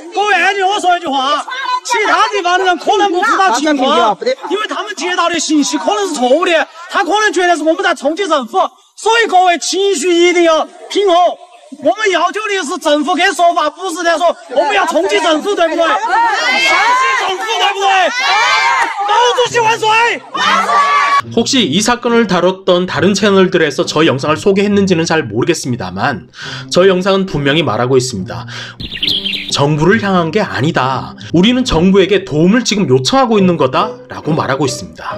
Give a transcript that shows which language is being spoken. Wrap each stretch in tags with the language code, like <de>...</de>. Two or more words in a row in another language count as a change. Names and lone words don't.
<zh>各位安静，我说一句话，其他地方的人可能不知道情况，因为他们接到的信息可能是错误的，他可能觉得是我们在冲击政府，所以各位情绪一定要平和。我们要求的是政府给说法，不是在说我们要冲击政府，对不对？相信政府，对不对？毛主席万岁！</zh> <ko>혹시 이 사건을 다뤘던 다른 채널들에서 저 영상을 소개했는지는 잘 모르겠습니다만 저 영상은 분명히 말하고 있습니다. 정부를 향한 게 아니다. 우리는 정부에게 도움을 지금 요청하고 있는 거다 라고 말하고 있습니다.</ko>